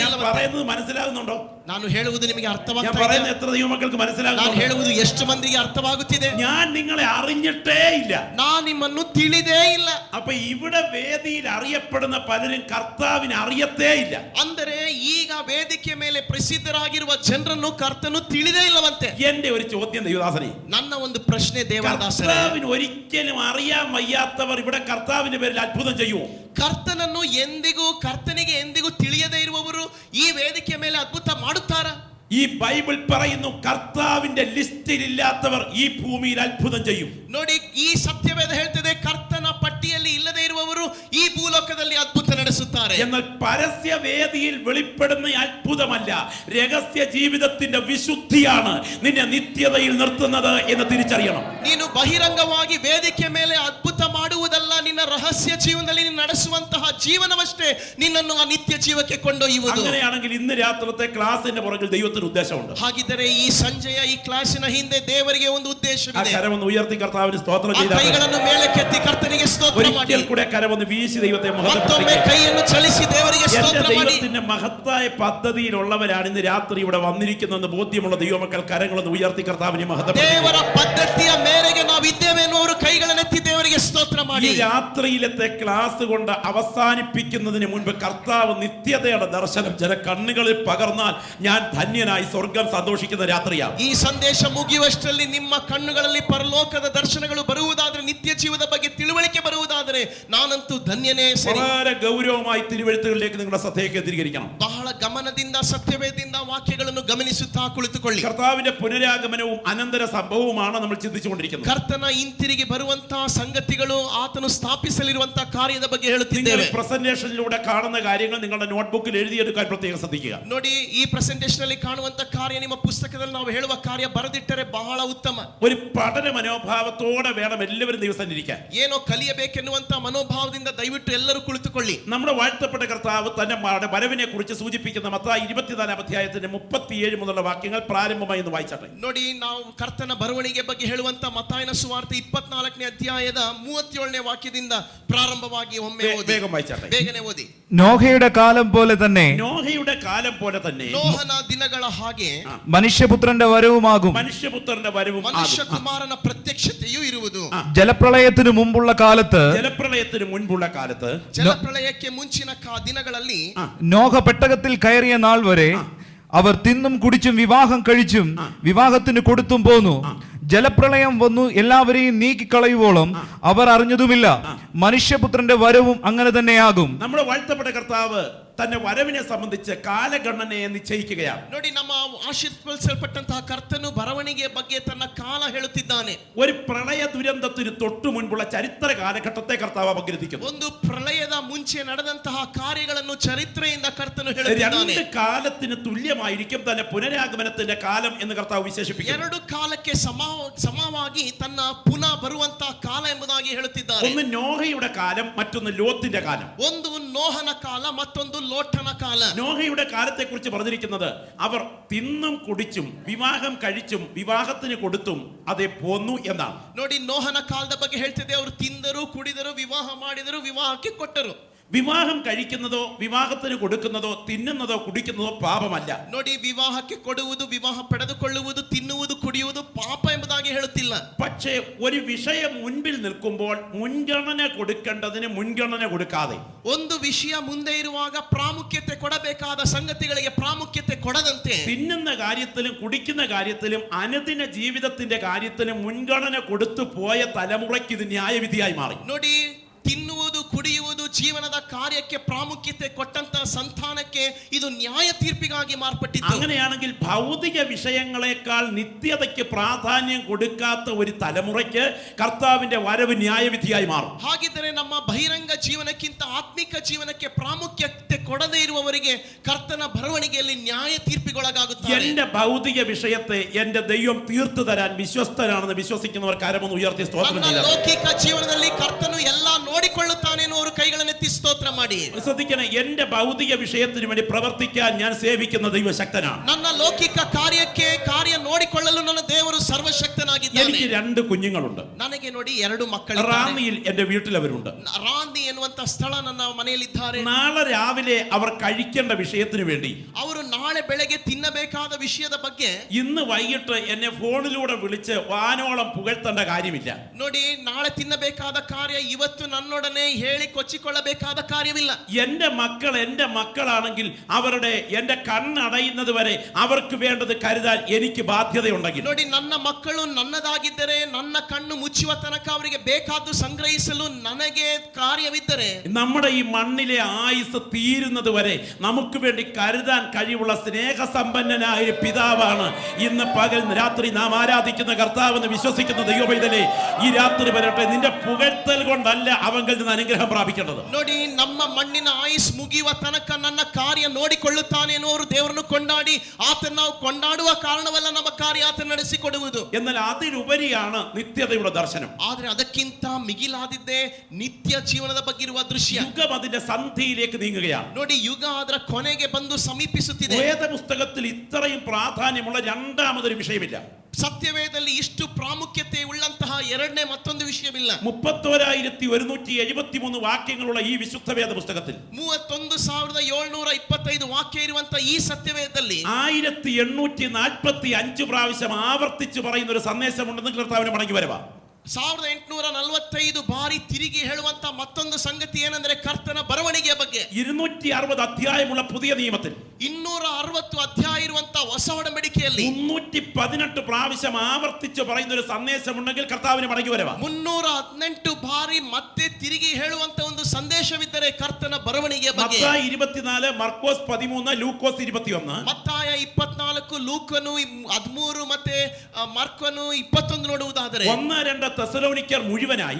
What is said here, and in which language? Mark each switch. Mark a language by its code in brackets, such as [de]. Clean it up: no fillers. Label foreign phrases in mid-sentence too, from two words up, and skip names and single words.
[ml] ഞാൻ [kn] ಇಲ್ಲ. [ml] പറയുന്നത് മനസ്സിലാകുന്നുണ്ടോ? [kn] ನಾನು ಹೇಳುವುದು ನಿಮಗೆ [ml] ഞാൻ [kn] ಅರ್ಥವಾಗ್ತಾ [ml] പറയുന്നത് [kn] ಇದೆ? [ml] എത്ര ദൈവമക്കൾക്ക് [kn] ನಾನು [ml] മനസ്സിലാകുന്നുണ്ടോ? [kn] ಹೇಳುವುದು ಎಷ್ಟು ಮಂದಿಗೆ ಅರ್ಥವಾಗುತ್ತಿದೆ? [ml] ഞാൻ നിങ്ങളെ അറിഞ്ഞിട്ടേ ഇല്ല. [kn] ನಾನು ನಿಮ್ಮನ್ನು ತಿಳಿದೇ ಇಲ್ಲ. [ml] അപ്പൊ ഇവിടെ വേദിയിൽ അറിയപ്പെടുന്ന പലരും കർത്താവിനെ അറിയത്തേ ഇല്ല. [kn] ಅಂದರೆ ಈಗ ವೇದಿಕೆ ಮೇಲೆ ಪ್ರಸಿದ್ಧರಾಗಿರುವ ಜನರನ್ನು ಕರ್ತನು ತಿಳಿದೇ ಇಲ್ಲವಂತೆ. [ml] എന്റെ ഒരു ചോദ്യം ദൈവദാസനെ, [kn] ನನ್ನ ಒಂದು ಪ್ರಶ್ನೆ ದೇವದಾಸರೇ, [ml] കർത്താവിന് ഒരിക്കലും അറിയാൻ വയ്യാത്തവർ ഇവിടെ കർത്താവിന്റെ പേരിൽ അത്ഭുതം ചെയ്യുമോ? [kn] ಕರ್ತನನ್ನು ಕರ್ತನಿಗೆ ಎಂದಿಗೂ ತಿಳಿಯದೇ ಇರುವವರು ಈ ವೇದಿಕೆ ಮೇಲೆ ಅದ್ಭುತ ಮಾಡುತ್ತಾರಾ? [ml] ഈ ബൈബിൾ പറയുന്നു കർത്താവിന്റെ ലിസ്റ്റിൽ ഇല്ലാത്തവർ ഈ ഭൂമിയിൽ അത്ഭുതം ചെയ്യും. [kn] ನೋಡಿ, ಈ ಸತ್ಯವೇದ ಹೇಳ್ತದೆ, ಕರ್ತನ ಪಟ್ಟಿಯಲ್ಲಿ ಇಲ್ಲದೆ ಇರುವವರು ಈ ಭೂಲೋಕದಲ್ಲಿ ಅದ್ಭುತ ನಡೆಸುತ್ತಾರೆ. [ml] എന്നാൽ പരസ്യ വേദിയിൽ വെളിപ്പെടുന്ന അത്ഭുതമല്ല, രഹസ്യ ജീവിതത്തിന്റെ വിശുദ്ധിയാണ് നിന്നെ നിത്യതയിൽ നിർത്തുന്നത് എന്ന് തിരിച്ചറിയണം. [kn] ನೀನು ಬಹಿರಂಗವಾಗಿ ವೇದಿಕೆ ಮೇಲೆ ಅದ್ಭುತ ಮಾಡುವುದಲ್ಲ, ನಿನ್ನ ರಹಸ್ಯ ಜೀವನದಲ್ಲಿ ನೀನು ನಡೆಸುವಂತಹ ಜೀವನವಷ್ಟೇ ನಿನ್ನನ್ನು ಆ ನಿತ್ಯ ಜೀವಕ್ಕೆ ಕೊಂಡೊಯ್ಯುವುದು. [ml] അങ്ങനെയാണെങ്കിൽ ഇന്ന് രാത്രിത്തെ ക്ലാസിന്റെ പുറകിൽ ദൈവത്തിന് ഉദ്ദേശമുണ്ട്. [kn] ಹಾಗಿದ್ದರೆ ಈ ಸಂಜೆಯ ಈ ಕ್ಲಾಸಿನ ಹಿಂದೆ ದೇವರಿಗೆ ಒಂದು ಉದ್ದೇಶವಿದೆ. [ml] കരമൊന്ന് ഉയർത്തി കർത്താവിന് സ്തോത്രം ചെയ്താൽ [kn] ಕೈಗಳನ್ನು ಮೇಲಕ್ಕೆತ್ತಿ ಕರ್ತನಿಗೆ ಸ್ತೋತ್ರ ಮಾಡಿ. [ml] ഒരിക്കൽ കൂടെ കരമൊന്ന് വീശി ദൈവത്തെ [kn] ಮತ್ತೊಮ್ಮೆ ಕೈಯನ್ನು ಚಲಿಸಿ ದೇವರಿಗೆ ಸ್ತೋತ್ರ ಮಾಡಿ. [ml] ദൈവത്തിന്റെ മഹത്തായ പദ്ധതിയിലുള്ളവരാണ് ഇന്ന് രാത്രി ഇവിടെ വന്നിരിക്കുന്നതെന്ന് ബോധ്യമുള്ള ദൈവമക്കൾ കരങ്ങളൊന്ന് ഉയർത്തി കർത്താവിനെ മഹത്വപ്പെടുത്തുക. [kn] ದೇವರ ಪದ್ಧತಿಯ ಮೇರೆಗೆ ನಾವು ಇದ್ದೇವೆ ಎನ್ನುವರು ಕೈಗಳನ್ನು ಎತ್ತಿ ದೇವರಿಗೆ ಸ್ತೋತ್ರ ಮಾಡಿ. [ml] ഈ രാത്രിയിലത്തെ ക്ലാസ് കൊണ്ട് അവസാനിപ്പിക്കുന്നതിന് മുൻപ് കർത്താവ് നിത്യതയുടെ ദർശനം ചില കണ്ണുകളിൽ പകർന്നാൽ ഞാൻ ധന്യനായി സ്വർഗം സന്തോഷിക്കുന്ന രാത്രിയാണ്. [kn] ಈ ಸಂದೇಶ ಮುಗಿಯುವಷ್ಟರಲ್ಲಿ ನಿಮ್ಮ ಕಣ್ಣುಗಳಲ್ಲಿ ಪರಲೋಕದ ದರ್ಶನಗಳು ಬರುವುದಾದರೆ, ನಿತ್ಯ ಜೀವದ ಬಗ್ಗೆ ತಿಳುವಳಿಕೆ ಬರುವುದಾದರೆ ನಾನಂತೂ ಧನ್ಯನೇ. [ml] വളരെ ഗൗരവമായി തിരുവെഴുത്തുകളിലേക്ക് നിങ്ങളുടെ ശ്രദ്ധയെ കേന്ദ്രീകരിക്കണം. [kn] ಬಹಳ ಗಮನದಿಂದ ಸತ್ಯವೇದಿಂದ ವಾಕ್ಯಗಳನ್ನು ಗಮನಿಸುತ್ತಾ ಕುಳಿತುಕೊಳ್ಳಿ. [ml] കർത്താവിന്റെ പുനരാഗമനവും അനന്തര സംഭവവുമാണ് നമ്മൾ ചിന്തിച്ചുകൊണ്ടിരിക്കുന്നത്. [kn] ಕರ್ತನ ಹಿಂತಿರುಗಿ ಬರುವಂತಹ ಸಂಗತಿಗಳು, ಆತನು ಸ್ಥಾಪಿಸಲಿರುವಂತಹ ಕಾರ್ಯದ ಬಗ್ಗೆ [ml] നിങ്ങൾ [kn] ಹೇಳುತ್ತಿದ್ದೇವೆ. [ml] പ്രസന്റേഷനിലൂടെ കാണുന്ന കാര്യങ്ങൾ നിങ്ങളുടെ നോട്ട്ബുക്കിൽ എഴുതിയെടുക്കാൻ പ്രത്യേകം ശ്രദ്ധിക്കുക. [kn] ನೋಡಿ, ಈ ಪ್ರೆಸೆಂಟೇಷನ್ ಅಲ್ಲಿ ಕಾಣುವಂತ ಕಾರ್ಯ ನಿಮ್ಮ ಪುಸ್ತಕದಲ್ಲಿ ನಾವು ಹೇಳುವ ಕಾರ್ಯ ಬರೆದಿಟ್ಟರೆ ಬಹಳ ಉತ್ತಮ. [ml] ഒരു പഠന മനോഭാവത്തോടെ വേണം എല്ലാവരും ദിവസം ഇരിക്കാൻ. [kn] ಏನೋ ಕಲಿಯಬೇಕೆನ್ನುವಂತ ಮನೋಭಾವದಿಂದ ದಯವಿಟ್ಟು ಎಲ್ಲರೂ ಕುಳಿತುಕೊಳ್ಳಿ. [ml] നമ്മുടെ വാഴ്ത്തപ്പെട്ട കർത്താവ് തന്റെ വരവിനെ കുറിച്ച് സൂചിപ്പിക്കുന്ന മത്തായി 24 അധ്യായത്തിന്റെ 37 മുതലുള്ള വാക്യങ്ങൾ പ്രാരംഭമായി ഒന്ന് വായിച്ചാട്ടെ. [kn] ನೋಡಿ, ನಾವು ಕರ್ತನ ಬರವಣಿಗೆ ಬಗ್ಗೆ ಹೇಳುವಂತ ಮತ್ತಾಯನ ಸುವಾರ್ತೆ 24ನೇ ಅಧ್ಯಾಯದ 37ನೇ ವಾಕ್ಯದಿಂದ ಪ್ರಾರಂಭವಾಗಿ ಒಮ್ಮೆ ಓದಿ. [ml] വേഗം വായിച്ചാട്ടെ. [kn] ಬೇಗನೆ ಓದಿ. [ml] നോഹയുടെ കാലം പോലെ തന്നെ നോഹയുടെ കാലം പോലെ തന്നെ [kn] ನೋಹನ ದಿನಗಳ ಹಾಗೆ [ml] മനുഷ്യപുത്രന്റെ വരവുമാകും. മനുഷ്യപുത്രന്റെ വരവും [kn] ಮನುಷ್ಯ [ml] ആകും. [kn] ಕುಮಾರನ ಪ್ರತ್ಯಕ್ಷತೆಯೂ ಇರುವುದು. [ml] ജലപ്രളയത്തിനു മുമ്പുള്ള കാലത്ത് ജലപ്രളയത്തിന് മുൻപുള്ള കാലത്ത് [kn] ಜಲಪ್ರಳಯಕ್ಕೆ ಮುಂಚಿನ ದಿನಗಳಲ್ಲಿ [ml] നോഹ പെട്ടകത്തിൽ കയറിയ നാൾ വരെ അവർ തിന്നും കുടിച്ചും വിവാഹം കഴിച്ചും വിവാഹത്തിന് കൊടുത്തും പോന്നു. ജലപ്രളയം വന്നു എല്ലാവരെയും നീക്കിക്കളയുവോളം അവർ അറിഞ്ഞതുമില്ല. മനുഷ്യപുത്രന്റെ വരവും അങ്ങനെ തന്നെയാകും. നമ്മുടെ വാഴ്ത്തപ്പെട്ട കർത്താവ് തന്റെ വരവിനെ സംബന്ധിച്ച് കാലഗണനയെ നിശ്ചയിക്കുകയാണ്. [kn] ನೋಡಿ, ನಮ್ಮ ಆಶೀರ್ವದಿಸಲ್ಪಟ್ಟಂತಹ ಕರ್ತನು ಬರವಣಿಗೆಯ ಬಗ್ಗೆ ತನ್ನ ಕಾಲ ಹೇಳುತ್ತಿದ್ದಾನೆ. [ml] ഒരു പ്രളയ ദുരന്തത്തിന് തൊട്ടു മുൻപുള്ള ചരിത്ര കാലഘട്ടത്തെ കർത്താവ് അപഗ്രഥിക്കുന്നു. [kn] ಒಂದು ಪ್ರಳಯದ ಮುಂಚೆ ನಡೆದಂತಹ ಕಾರ್ಯಗಳನ್ನು ചരിത്രದಿಂದ ಕರ್ತನು ಹೇಳುತ್ತಿದ್ದಾನೆ. [ml] രണ്ട് കാലത്തിന് തുല്യമായിരിക്കും തന്നെ പുനരാഗമനത്തിന്റെ കാലം എന്ന് കർത്താവ് വിശേഷിപ്പിക്കുന്നു. [kn] ಎರಡು ಕಾಲಕ್ಕೆ ಸಮವಾಗಿ ತನ್ನ ಪುನಃ ಬರುವಂತಹ ಕಾಲ ಎಂಬುದಾಗಿ ಹೇಳುತ್ತಿದ್ದಾರೆ. [ml] ഒന്ന് നോഹയുടെ കാലം, മറ്റൊന്ന് ലോത്തിന്റെ കാലം. [kn] ಒಂದು ನೋಹನ ಕಾಲ, ಮತ್ತೊಂದು ಲೋಟನ ಕಾಲ. [ml] നോഹയുടെ കാലത്തെ കുറിച്ച് പറഞ്ഞിരിക്കുന്നത് അവർ തിന്നും കുടിച്ചും വിവാഹം കഴിച്ചും വിവാഹത്തിന് കൊടുത്തും അതേ പോന്നു എന്നാണ്. [kn] ನೋಡಿ, ನೋಹನ ಕಾಲದ ಬಗ್ಗೆ ಹೇಳ್ತಿದೆ, ಅವರು ತಿಂದರು, ಕುಡಿದರು, ವಿವಾಹ ಮಾಡಿದರು, ವಿವಾಹಕ್ಕೆ ಕೊಟ್ಟರು. [ml] വിവാഹം കഴിക്കുന്നതോ വിവാഹത്തിന് കൊടുക്കുന്നതോ തിന്നുന്നതോ കുടിക്കുന്നതോ പാപമല്ല. [kn] ನೋಡಿ, ವಿವಾಹಕ್ಕೆ ಕೊಡುವುದು, ವಿವಾಹ ಪಡೆದುಕೊಳ್ಳುವುದು, ತಿನ್ನುವುದು, ಕುಡಿಯುವುದು ಪಾಪ ಎಂಬುದಾಗಿ ಹೇಳುತ್ತಿಲ್ಲ. [ml] പക്ഷേ ഒരു വിഷയം മുൻപിൽ നിൽക്കുമ്പോൾ മുൻഗണന കൊടുക്കേണ്ടതിന് മുൻഗണന കൊടുക്കാതെ, [kn] ಒಂದು ವಿಷಯ ಮುಂದೆ ಇರುವಾಗ ಪ್ರಾಮುಖ್ಯತೆ ಕೊಡಬೇಕಾದ ಸಂಗತಿಗಳಿಗೆ ಪ್ರಾಮುಖ್ಯತೆ ಕೊಡದಂತೆ, [ml] തിന്നുന്ന കാര്യത്തിലും കുടിക്കുന്ന കാര്യത്തിലും അനുദിന ജീവിതത്തിന്റെ കാര്യത്തിലും മുൻഗണന കൊടുത്തു പോയ തലമുറയ്ക്ക് ഇത് ന്യായവിധിയായി മാറി. [kn] ನೋಡಿ, ತಿನ್ನುವುದು, ಕುಡಿಯುವುದು, ಜೀವನದ ಕಾರ್ಯಕ್ಕೆ ಪ್ರಾಮುಖ್ಯತೆ ಕೊಟ್ಟಂತಹ ಸಂತಾನಕ್ಕೆ ಇದು ನ್ಯಾಯ ತೀರ್ಪಿಗಾಗಿ ಮಾರ್ಪಟ್ಟಿತು. [ml] അങ്ങനെയാണെങ്കിൽ ഭൗതിക വിഷയങ്ങളെക്കാൾ നിത്യതയ്ക്ക് പ്രാധാന്യം കൊടുക്കാത്ത ഒരു തലമുറയ്ക്ക് കർത്താവിന്റെ വരവ് ന്യായവിധിയായി മാറും. [kn] ಹಾಗಿದ್ದರೆ ನಮ್ಮ ಬಹಿರಂಗ ಜೀವನಕ್ಕಿಂತ ಆತ್ಮಿಕ ಜೀವನಕ್ಕೆ ಪ್ರಾಮುಖ್ಯತೆ ಕೊಡದೇ ಇರುವವರಿಗೆ ಕರ್ತನ ಬರವಣಿಗೆಯಲ್ಲಿ ನ್ಯಾಯ ತೀರ್ಪಿಗೊಳಗಾಗುತ್ತಾರೆ. [ml] എന്റെ ഭൗതിക വിഷയത്തെ എന്റെ ദൈവം തീർത്തു തരാൻ വിശ്വസ്തനാണെന്ന് വിശ്വസിക്കുന്നവർ കരമൊന്ന് ഉയർത്തി സ്തോത്രം [kn] ನನ್ನ [ml] ചെയ്താൽ [kn] ಲೌಕಿಕ ಜೀವನದಲ್ಲಿ ಕರ್ತನು ಎಲ್ಲ ನೋಡಿಕೊಳ್ಳುತ್ತಾನೆ ಎನ್ನುವರು ಕೈಗಳನ್ನು ಎತ್ತಿ ಸ್ತೋತ್ರ ಮಾಡಿ. [ml] ശ്രദ്ധിക്കണം, എന്റെ ഭൗതിക വിഷയത്തിന് വേണ്ടി പ്രവർത്തിക്കാൻ ഞാൻ സേവിക്കുന്ന ദൈവശക്തനാണ്. [kn] ನನ್ನ ಲೌಕಿಕ ಕಾರ್ಯಕ್ಕೆ ಕಾರ್ಯ ನೋಡಿಕೊಳ್ಳಲು ನನ್ನ ದೇವರು ಸರ್ವಶಕ್ತನಾಗಿದ್ದಾನೆ. [ml] എനിക്ക് 2 കുഞ്ഞുങ്ങളുണ്ട്. [kn] ನನಗೆ ನೋಡಿ 2 ಮಕ್ಕಳಿದ್ದಾರೆ. [ml] റാന്നിയിൽ എന്റെ വീട്ടിൽ അവരുണ്ട്. [kn] ರಾಂದಿ ಎನ್ನುವಂತ ಸ್ಥಳ ನನ್ನ ಮನೆಯಲ್ಲಿದ್ದಾರೆ. [ml] നാളെ രാവിലെ അവർ കഴിക്കേണ്ട വിഷയത്തിന് വേണ്ടി [kn] ಅವರು ನಾಳೆ ಬೆಳಗ್ಗೆ ತಿನ್ನಬೇಕಾದ ವಿಷಯದ ಬಗ್ಗೆ [ml] ഇന്ന് വൈകിട്ട് എന്നെ ഫോണിലൂടെ വിളിച്ച് വാനോളം പുകഴ്ത്തേണ്ട കാര്യമില്ല. [kn] ನೋಡಿ, ನಾಳೆ ತಿನ್ನಬೇಕಾದ ಕಾರ್ಯ ಇವತ್ತು ನನ್ನೊಡನೆ ಹೇಳಿ ಕೊಚ್ಚಿಕೊಳ್ಳಬೇಕಾದ ಕಾರ್ಯವಿಲ್ಲ. [ml] എന്റെ മക്കൾ എന്റെ മക്കളാണെങ്കിൽ അവരുടെ എന്റെ കണ്ണടയുന്നത് വരെ അവർക്ക് വേണ്ടത് കരുതാൻ എനിക്ക് ബാധ്യതയുണ്ടെങ്കിൽ, [kn] ನೋಡಿ, ನನ್ನ ಮಕ್ಕಳು ನನ್ನದಾಗಿದ್ದರೆ ನನ್ನ ಕಣ್ಣು ಮುಚ್ಚುವ ತನಕ ಅವರಿಗೆ ಬೇಕಾದ್ದು ಸಂಗ್ರಹಿಸಲು ನನಗೆ ಕಾರ್ಯವಿದ್ದರೆ, [ml] നമ്മുടെ ഈ മണ്ണിലെ ആയുസ് തീരുന്നത് വരെ നമുക്ക് വേണ്ടി കരുതാൻ കഴിവുള്ള സ്നേഹസമ്പന്നനായ ഒരു പിതാവാണ് ഇന്ന് പകൽ രാത്രി നാം ആരാധിക്കുന്ന കർത്താവെന്ന് വിശ്വസിക്കുന്ന ദൈവപൈതലേ, ഈ രാത്രി വരട്ടെ നിന്റെ പുകഴ്ത്തൽ കൊണ്ടല്ല അവങ്കിൽ നിന്ന് അനുഗ്രഹം പ്രാപിക്കേണ്ടത്. [kn] ನೋಡಿ, ನಮ್ಮ ಮಣ್ಣಿನ ಆಯುಸ್ ಮುಗಿಯುವ ತನಕ ನನ್ನ ಕಾರ್ಯ ನೋಡಿಕೊಳ್ಳುತ್ತಾನೆ ಎನ್ನುವರು ದೇವರನ್ನು ಕೊಂಡಾಡಿ ಆತನ ನಾವು ಕೊಂಡಾಡುವ ಕಾರಣವಲ್ಲ ನಮ್ಮ ಕಾರ್ಯ ಆತ ನಡೆಸಿಕೊಡುವುದು. [ml] എന്നാൽ അതിലുപരിയാണ് നിത്യതയുടെ ദർശനം. [kn] ಆದ್ರೆ ಅದಕ್ಕಿಂತ ಮಿಗಿಲಾದಿದ್ದೇ ನಿತ್ಯ ಜೀವನದ ಬಗ್ಗೆ ಇರುವ ದೃಶ್ಯ. [ml] യുഗം അതിന്റെ സന്ധിയിലേക്ക് നീങ്ങുകയാണ്. [kn] ನೋಡಿ, ಯುಗ ಅದರ ಕೊನೆಗೆ ಬಂದು ಸಮೀಪಿಸುತ್ತಿದೆ. [ml] വേദപുസ്തകത്തിൽ ഇത്രയും പ്രാധാന്യമുള്ള രണ്ടാമതൊരു വിഷയമില്ല. [kn] ಸತ್ಯವೇದದಲ್ಲಿ ಇಷ್ಟು ಪ್ರಾಮುಖ್ಯತೆ ಉಳ್ಳಂತಹ ಎರಡನೇ ಮತ್ತೊಂದು ವಿಷಯವಿಲ್ಲ. [ml] 31,173 ವಾಕ್ಯങ്ങളുള്ള ഈ വിശുദ്ധ വേദ പുസ്തകത്തിൽ [kn] 31,725 ವಾಕ್ಯ ಇರುವಂತಹ ಈ ಸತ್ಯವೇದದಲ್ಲಿ [ml] 1845 പ്രാവശ്യം ആവർത്തിച്ച് പറയുന്ന ഒരു സന്ദേശമുണ്ടെന്ന് കർത്താവിന് മടങ്ങി വരവാ. [kn] 1845 ಬಾರಿ ತಿರುಗಿ ಹೇಳುವಂತ ಮತ್ತೊಂದು ಸಂಗತಿ ಏನಂದ್ರೆ ಕರ್ತನ ಬರವಣಿಗೆಯ ಬಗ್ಗೆ. [ml] 260 ಅಧ್ಯಾಯമുള്ള പുതിയ നിയമത്തിൽ [kn] 260 ಅಧ್ಯಾಯ ಇರುವಂತ ಹೊಸ ಒಡಂಬಡಿಕೆಯಲ್ಲಿ [ml] 318 പ്രാവശ്യം ആവർത്തിച്ച് പറയുന്ന ഒരു സന്ദേശമുണ്ടെങ്കിൽ കർത്താവിന് മടങ്ങി വരവാ. [kn] 318 ಬಾರಿ ಮತ್ತೆ ತಿರುಗಿ ಹೇಳುವಂತ ಒಂದು ಸಂದೇಶವಿದ್ದರೆ ಕರ್ತನ ಬರವಣಿಗೆಯ ಬಗ್ಗೆ. [ml] മത്തായി 24, മർക്കോസ് 13, ലൂക്കോസ് 21. [kn] ಮತ್ತಾಯ 24, ಲೂಕನು 13 ಮತ್ತೆ ಮಾರ್ಕನು 21 ನೋಡುವುದಾದರೆ [ml] 1-2 തെസ്സലോനിക്കർ മുഴുവനായി,